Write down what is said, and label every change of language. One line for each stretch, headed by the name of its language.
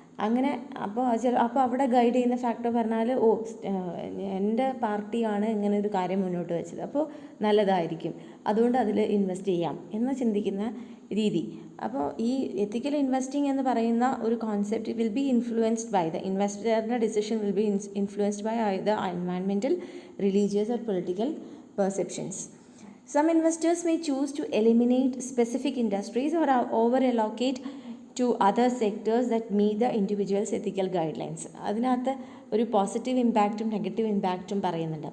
Malayalam: അങ്ങനെ അപ്പോൾ അവിടെ ഗൈഡ് ചെയ്യുന്ന ഫാക്ടർ പറഞ്ഞാൽ എൻ്റെ പാർട്ടിയാണ് ഇങ്ങനെ ഒരു കാര്യം മുന്നോട്ട് വെച്ചത്, അപ്പോൾ നല്ലതായിരിക്കും, അതുകൊണ്ട് അതിൽ ഇൻവെസ്റ്റ് ചെയ്യാം എന്ന് ചിന്തിക്കുന്ന രീതി. അപ്പോൾ ഈ എത്തിക്കൽ ഇൻവെസ്റ്റിംഗ് എന്ന് പറയുന്ന ഒരു concept
English: Will be influenced by ഇൻവെസ്റ്ററുടെ decision will be influenced by the environmental, religious or political perceptions. Some investors may choose to eliminate specific industries or over-allocate to other sectors that meet the individual's ethical guidelines.
Malayalam: അതിനകത്ത് ഒരു positive ഇമ്പാക്റ്റും negative ഇമ്പാക്റ്റും പറയുന്നുണ്ട്.